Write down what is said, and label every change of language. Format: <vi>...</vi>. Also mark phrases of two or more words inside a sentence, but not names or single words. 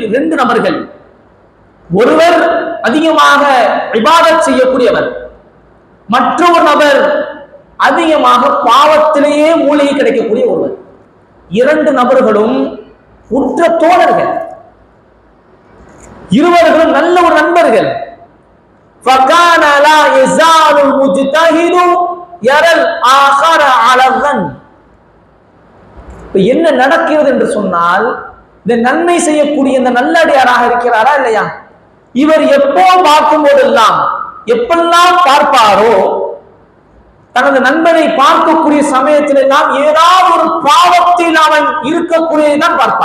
<ta>இரண்டு நபர்கள், ஒருவர் அதிகமாக இபாதத் செய்யக்கூடியவர், மற்றொரு நபர் அதிகமாக பாவத்திலேயே மூழ்கி கிடைக்கக்கூடிய ஒருவர். இரண்டு நபர்களும் உற்ற தோழர்கள், இருவர்களும் நல்ல ஒரு நண்பர்கள்.</ta> <ar>فَكَانَ لَا يَزَالُ الْمُجْتَهِدُ يَرَى الْآخَرَ عَلَى الظَّنِّ.</ar> <ta>என்ன நடக்கிறது என்று சொன்னால், இந்த நன்மை செய்யக்கூடிய இந்த நல்லடியாராக இருக்கிறாரா இல்லையா? இவர் எப்போ பார்க்கும் போதெல்லாம் எப்பெல்லாம் பார்ப்பாரோ தனது நண்பனை பார்க்கக்கூடிய சமயத்தில் எல்லாம் ஏதாவது ஒரு பாவத்தில் அவன் இருக்கக்கூடியதான் பார்ப்பார்.</ta>